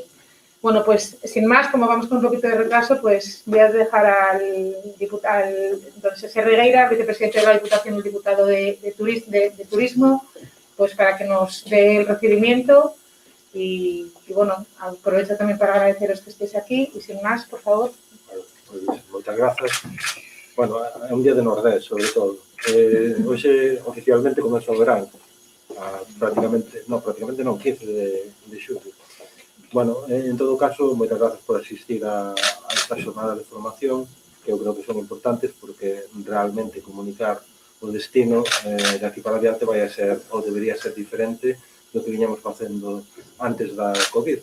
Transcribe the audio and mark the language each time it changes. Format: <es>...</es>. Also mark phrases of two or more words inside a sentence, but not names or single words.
<es>Bueno, pues sin más, como vamos con un poquito de retraso, pues voy a dejar al don José Regueira, vicepresidente de la Diputación y el diputado de Turismo, pues para que nos dé el recibimiento y bueno, aprovecho también para agradeceros que estéis aquí y sin más, por favor.</es> <gl>Pues, moitas grazas. Bueno, é un día de Nordés, sobre todo. Hoxe, oficialmente, comeza o verán. Prácticamente non, 15 de xullo. Bueno, en todo caso, moitas grazas por asistir a esta xornada de formación, que eu creo que son importantes porque realmente comunicar o destino de aquí para adiante vai a ser, ou debería ser diferente do que viñamos facendo antes da COVID.</gl>